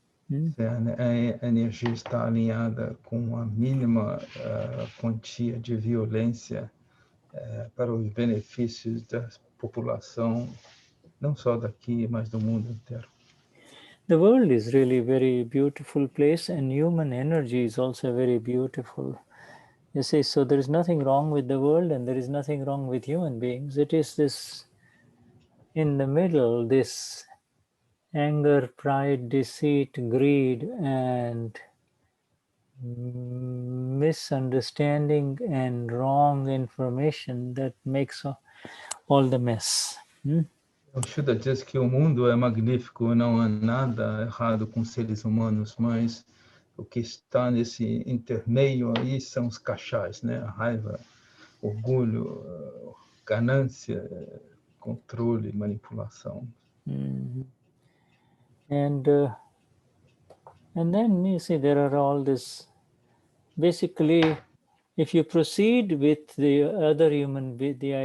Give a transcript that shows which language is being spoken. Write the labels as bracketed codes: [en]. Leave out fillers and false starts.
[pt] A energia está alinhada com a mínima quantia de violência para os benefícios da população, não só daqui, mas do mundo inteiro. [en] The world is really a very beautiful place, and human energy is also very beautiful. You see, so there is nothing wrong with the world, and there is nothing wrong with human beings. It is this in the middle, this anger, pride, deceit, greed, and misunderstanding and wrong information that makes all the mess. [pt] O Shuddha diz que o mundo é magnífico, não há nada errado com seres humanos, mas o que está nesse intermeio aí são os cachais, né? A raiva, orgulho, ganância, controle, manipulação. [en] And then you see there are all this, basically, if you proceed with the other human beings,